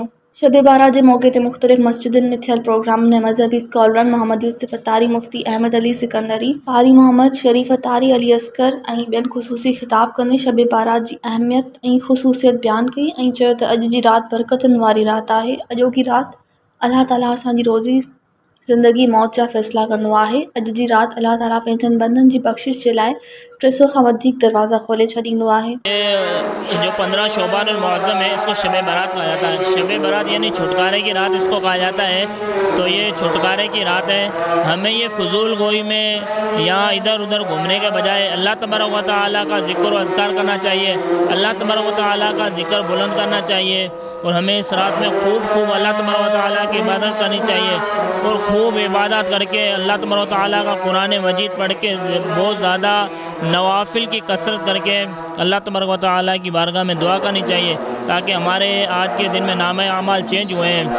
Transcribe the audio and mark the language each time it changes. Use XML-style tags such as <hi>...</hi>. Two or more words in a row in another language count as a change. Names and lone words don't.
<sd>शब बारात जे मौक़े ते मुख़्तलिफ़ मस्जिदुनि में थियल प्रोग्रामनि में मज़हबी स्कॉलरनि मोहम्मद यूसुफ़ अत्तारी, मुफ़्ती अहमद अली सिकंदरी, क़ारी मोहम्मद शरीफ़ अत्तारी, अली असगर ऐं ॿियनि ख़ुसूसी ख़िताब कंदे शब बारात जी अहमियत ऐं ख़ुसूसियत बयानु कई ऐं चयो त अॼु जी रात बरकतुनि वारी रात आहे। अॼोकी रात अल्लाह ताला असांजी रोज़ी ज़िंदगी मौत जा फ़ैसिला कंदो आहे। अॼु जी रात अल्लाह ताला पंहिंजनि बंदनि जी बख़्शिश जे लाइ 300 खां वधीक दरवाज़ा खोले छॾींदो आहे।</sd> <ur>جو 15 شعبان معظم ہے، اسکو شب برات کہا جاتا ہے. شب برات یعنی چھٹکارے کی رات اسکو کہا جاتا ہے. تو یہ چھٹکارے کی رات ہے. ہمیں یہ فضول گوئی میں یا ادھر ادھر گھومنے کے بجائے اللہ تبارک و تعالیٰ کا ذکر و اذکار کرنا چاہیے. اللہ تبارک و تعالیٰ کا ذکر بلند کرنا چاہیے اور ہمیں اس رات میں خوب اللہ تبارک و تعالیٰ کی عبادت کرنی چاہیے اور خوب عبادت کرکے اللہ تبارک و تعالیٰ کا قرآن مجید پڑھ کے بہت زیادہ نوافل کی کثرت کرکے اللہ تبارک و تعالیٰ کی بارگاہ میں دعا کرنی چاہیے تاکہ ہمارے آج کے دن میں نام اعمال چینج ہوئے ہیں.</ur>